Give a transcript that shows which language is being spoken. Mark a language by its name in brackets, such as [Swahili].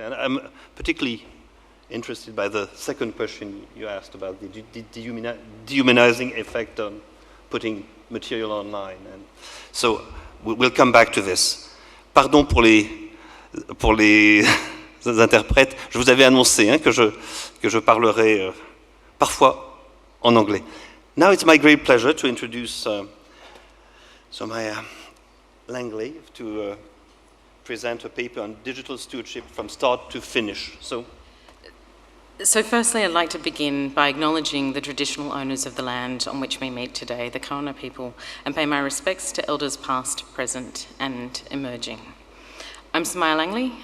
[English] And I'm particularly interested by the second question you asked about the dehumanizing effect on putting material online. And so we'll come back to this. [French] Pardon pour les interprètes. Je vous avais annoncé que je parlerai parfois en anglais. [English] Now it's my great pleasure to introduce Somaya Langley to present a paper on digital stewardship from start to finish. So firstly, I'd like to begin by acknowledging the traditional owners of the land on which we meet today, the Kaurna people, and pay my respects to elders past, present, and emerging. I'm Somaya Langley.